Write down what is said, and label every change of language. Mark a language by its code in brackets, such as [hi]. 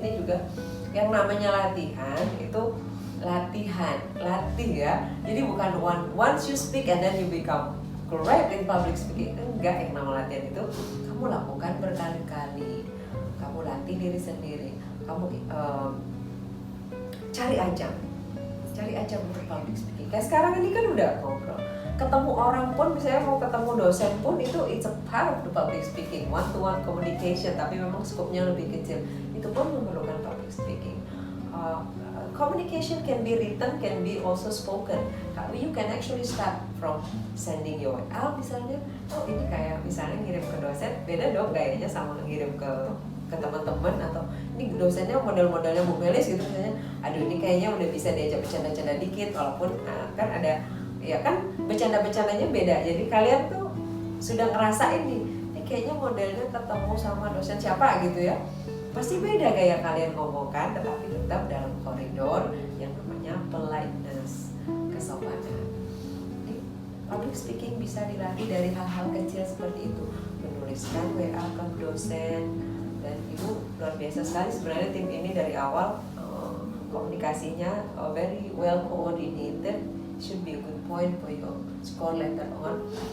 [id] Ini juga yang namanya latihan itu latih ya. Jadi bukan [en] once you speak and then you become correct in public speaking. [id] Enggak, yang nama latihan itu kamu lakukan berkali-kali. Kamu latih diri sendiri. Kamu cari ajang untuk public speaking. Kayak sekarang ini kan udah ngobrol. Ketemu orang pun, misalnya mau ketemu dosen pun itu [en] it's a part of the public speaking, one-to-one communication, [id] tapi memang skopnya lebih kecil. Itu pun memerlukan public speaking. [en] Communication can be written, can be also spoken. You can actually start from sending your email misalnya. [id] Oh ini kayak misalnya ngirim ke dosen, beda dong gayanya sama ngirim ke teman-teman, atau ini dosennya model-modelnya Bu Melis gitu misalnya. Aduh ini kayaknya udah bisa diajak bercanda-canda dikit, walaupun kan ada ya kan bercanda-bercandanya beda. Jadi kalian tuh sudah ngerasain nih, ini kayaknya modelnya ketemu sama dosen siapa gitu ya. Pasti beda gaya kalian ngomong kan, tetapi tetap dalam koridor yang namanya politeness, kesopanan. Jadi, public speaking bisa dilatih dari hal-hal kecil seperti itu. Menuliskan WA ke dosen, dan Ibu luar biasa sekali sebenarnya tim ini dari awal komunikasinya [en] very well coordinated. Should be a good point for your score later on.